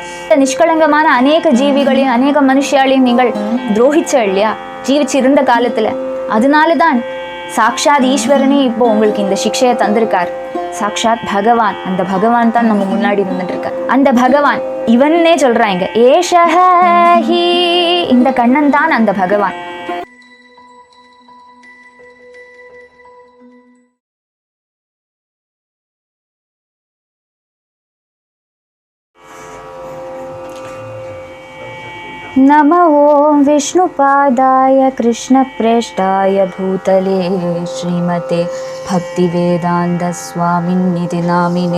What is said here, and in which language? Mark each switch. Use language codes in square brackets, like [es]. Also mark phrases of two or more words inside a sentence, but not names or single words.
[ta] நிஷ்கலங்கமான அநேக ஜீவிகளையும் அநேக மனுஷாலையும் நீங்கள் துரோகிச்ச இல்லையா ஜீவிச்சு இருந்த காலத்துல? அதனாலதான் சாக்ஷாத் ஈஸ்வரனே இப்போ உங்களுக்கு இந்த சிக்ஷையை தந்திருக்கார். சாக்ஷாத் பகவான், அந்த பகவான் தான் நம்ம முன்னாடி வந்துட்டு இருக்க. அந்த பகவான் இவன்னே சொல்றாங்க, ஏஷஹி, இந்த கண்ணன் தான் அந்த பகவான். [sa] नमो ॐ विष्णुपादाय कृष्णप्रेष्ठाय भूतले श्रीमते भक्तिवेदान्तस्वामिन्निति नामिने।